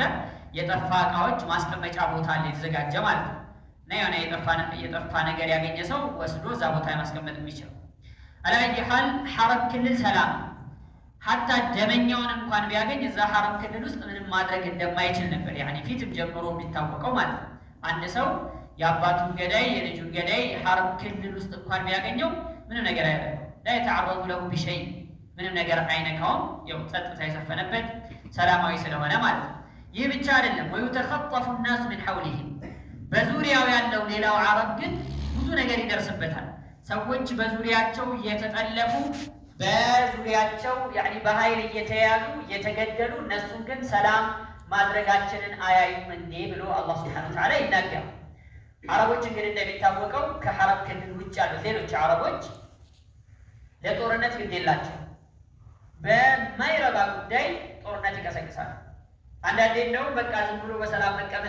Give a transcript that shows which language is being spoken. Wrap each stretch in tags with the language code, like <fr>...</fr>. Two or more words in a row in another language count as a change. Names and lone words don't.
<am>የጠፋ እቃዎች ማስቀመጫ ቦታ አለ የተዘጋጀ ማለት ነው። እና የሆነ የጠፋ ነገር ያገኘ ሰው ወስዶ እዛ ቦታ ማስቀመጥ የሚችለው አላየ ሐል ሐረም ክልል ሰላም ሐታ ደመኛውን እንኳን ቢያገኝ እዛ ሐረም ክልል ውስጥ ምንም ማድረግ እንደማይችል ነበር ያኒ ፊትም ጀምሮ የሚታወቀው ማለት ነው። አንድ ሰው የአባቱን ገዳይ የልጁን ገዳይ ሐረም ክልል ውስጥ እንኳን ቢያገኘው ምንም ነገር አያደርገው።</am> <ar>لا يتعرض له بشيء</ar> <am>ምንም ነገር አይነካውም። ያው ጸጥታ የሰፈነበት ሰላማዊ ስለሆነ ማለት ነው። ይህ ብቻ አይደለም።</am> <ar>ويتخطف الناس من حولهم</ar> <am>በዙሪያው ያለው ሌላው አረብ ግን ብዙ ነገር ይደርስበታል። ሰዎች በዙሪያቸው እየተጠለፉ በዙሪያቸው ያኒ በኃይል እየተያዙ እየተገደሉ እነሱን ግን ሰላም ማድረጋችንን አያዩም እንዴ ብሎ አላህ ሱብሓነሁ ወተዓላ ይናገራል። አረቦች እንግዲህ እንደሚታወቀው ከሐረም ክልል ውጭ ያሉት ሌሎች አረቦች ለጦርነት ግድ የላቸውም። በማይረባ ጉዳይ ጦርነት ይቀሰቅሳሉ። አንዳንዴ እንደውም በቃ ዝም ብሎ በሰላም መቀመጥ</am>